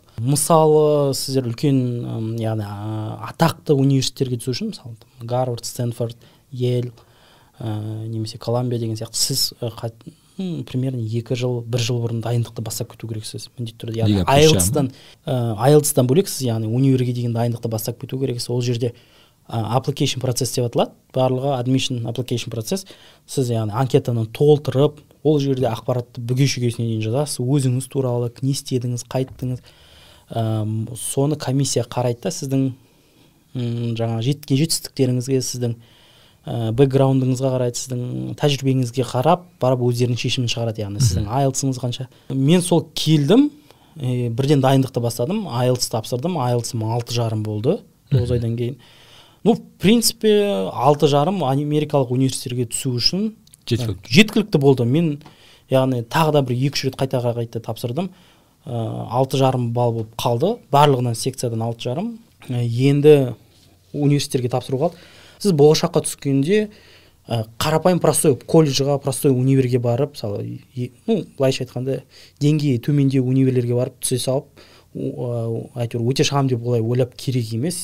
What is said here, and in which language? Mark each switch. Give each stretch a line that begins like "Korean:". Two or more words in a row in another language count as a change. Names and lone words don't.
Kazakh: Мысалы, сіздер үлкен, яғни атақты университеттерге түсу үшін, мысалы, Гарвард, Стэнфорд, Йель, немесе Колумбия деген сияқты сіз примерно 2 жыл, 1 жыл бұрын дайындықты бастап кету керексіз. Міндетті түрде. Яғни IELTS-тан бөлек сіз яғни универге деген дайындықты бастап кету керексіз. Ол жерде application процесс деп аталады. Барлығы
English: admission application
Kazakh: процесс. Сіз яғни анкетаны толтырып, ол жерде ақпаратты бүге-шүгесіне дейін жазасыз. Өзіңіз туралы не істедіңіз, қайттыңыз. Соны комиссия қарайды да сіздің жаңа жеткен жетістіктеріңізге, сіздің бэкграундыңызға қарайды, сіздің тәжірибеңізге қарап, барып өздерінің шешімін шығарады. Яғни сіздің IELTS-ыңыз қанша. Мен сол келдім, бірден дайындықты бастадым, IELTS тапсырдым. IELTS-ым 6,5 болды 9 айдан кейін.
Russian: В принципе,
Kazakh: 6,5 америкалық университеттерге түсу үшін жеткілікті болды. Мен яғни тағы да бір 2-3 рет қайта тапсырдым. 6,5 балл болып қалды. Барлығынан секциядан 6,5. Енді университеттерге тапсыру қалды. Сіз болашаққа түскенде қарапайым простой колледжға, простой универге барып, мысалы, былайша айтқанда, деңгейі төменде универлерге барып түсе салып, әйтеуір өте шығам деп олай ойлап керек емес.